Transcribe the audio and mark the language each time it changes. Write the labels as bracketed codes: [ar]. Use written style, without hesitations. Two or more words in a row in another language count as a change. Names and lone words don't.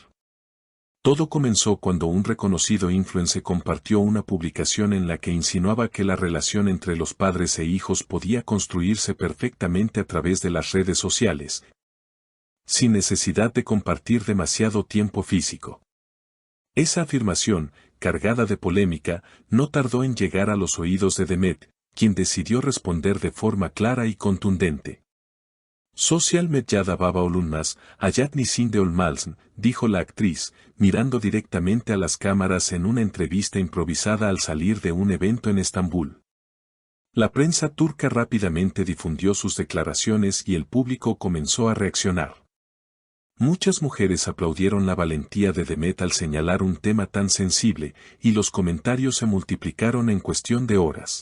[es] Todo comenzó cuando un reconocido influencer compartió una publicación en la que insinuaba que la relación entre los padres e hijos podía construirse perfectamente a través de las redes sociales, sin necesidad de compartir demasiado tiempo físico. Esa afirmación, cargada de polémica, no tardó en llegar a los oídos de Demet, quien decidió responder de forma clara y contundente. [tr] Sosyal medyada baba olunmaz, hayat nisinde olmaz, [es] dijo la actriz, mirando directamente a las cámaras en una entrevista improvisada al salir de un evento en Estambul. La prensa turca rápidamente difundió sus declaraciones y el público comenzó a reaccionar. Muchas mujeres aplaudieron la valentía de Demet al señalar un tema tan sensible, y los comentarios se multiplicaron en cuestión de horas.